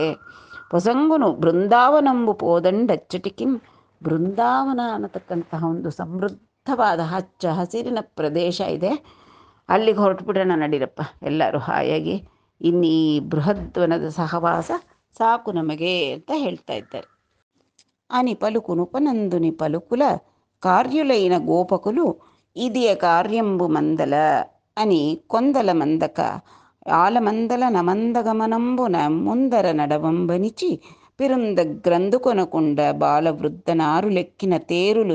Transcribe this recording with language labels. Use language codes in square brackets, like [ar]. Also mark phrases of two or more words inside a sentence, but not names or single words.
[te] బొసంగును బృందావనంబు పోదండచ్చటికిన్, [kn] ಬೃಂದಾವನ ಅನ್ನತಕ್ಕಂತಹ ಒಂದು ಸಮೃದ್ಧವಾದ ಹಚ್ಚ ಹಸಿರಿನ ಪ್ರದೇಶ ಇದೆ. ಅಲ್ಲಿಗೆ ಹೊರಟುಬಿಡೋಣ ನಡೀರಪ್ಪ ಎಲ್ಲರೂ ಹಾಯಾಗಿ, ಇನ್ನೀ ಬೃಹದ್ವನದ ಸಹವಾಸ ಸಾಕು ನಮಗೆ ಅಂತ ಹೇಳ್ತಾ ಇದ್ದಾರೆ. [te] అని పలుకునుపనందుని పలుకుల కార్యులైన గోపకులు ఇదియ కార్యంబు మందల అని కొందల మందక ఆలమందల నమందగమనంబున ముందర నడవంబనిచి పిరుంద గ్రంథుకొనకుండ బాలవృద్ధనారు లెక్కిన తేరులు